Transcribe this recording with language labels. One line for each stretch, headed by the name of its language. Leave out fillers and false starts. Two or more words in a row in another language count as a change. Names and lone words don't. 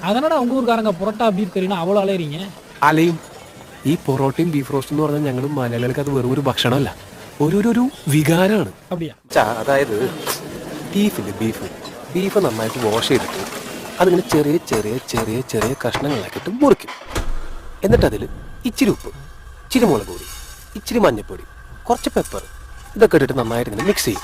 Tamil: அதனடா உங்க ஊர்க்காரங்க புரோட்டா பீஃப் கறினா அவ்வளோ அலையறீங்க?
Malayalam: അലയും. ഈ പൊറോട്ടയും
English: beef roast
Malayalam: എന്ന് പറഞ്ഞാൽ ഞങ്ങൾ മലയാളികൾക്ക് അത് വെറും ഒരു ഭക്ഷണമല്ല, ഒരു വികാരമാണ്.
Tamil: அப்படியா?
Malayalam: അതായത് ബീഫ് ബീഫ് നന്നായിട്ട് വാഷ് ചെയ്തിട്ട് അതിങ്ങനെ ചെറിയ ചെറിയ ചെറിയ ചെറിയ കഷ്ണങ്ങളാക്കിയിട്ട് മുറിക്കും. എന്നിട്ട് അതിൽ ഇച്ചിരി ഉപ്പ്, ഇച്ചിരി മുളക് പൊടി, ഇച്ചിരി മഞ്ഞൾപ്പൊടി, കുറച്ച് പെപ്പർ ഇതൊക്കെ ഇട്ടിട്ട് നന്നായിട്ട് ഇങ്ങനെ മിക്സ് ചെയ്യും.